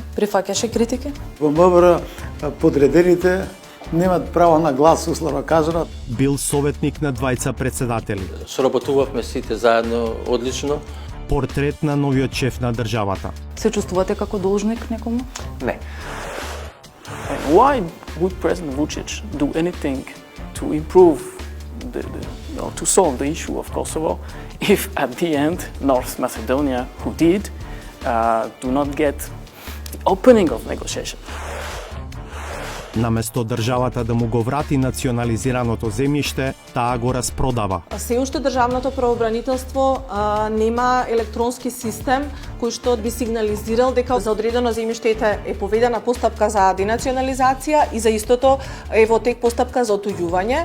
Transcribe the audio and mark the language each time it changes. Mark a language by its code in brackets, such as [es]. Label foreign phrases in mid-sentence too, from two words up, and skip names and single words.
[mk] Прифаќаше критики? Во МВР подредените немат право на глас, условно кажано. бил советник на двајца председатели. Соработувавме сите заедно одлично. Портрет на новиот шеф на државата. Се чувствувате како должник некому? Не. [en] And why would President Vučić do anything to improve to solve the issue of Kosovo if at the end North Macedonia, who did, do not get the opening of negotiation? [mk] Наместо државата да му го врати национализираното земјиште, таа го распродава. Се уште државното правобранителство нема електронски систем кој што би сигнализирал дека за одредено земјиште е поведена постапка за денационализација и за истото е во тек постапка за отуѓување.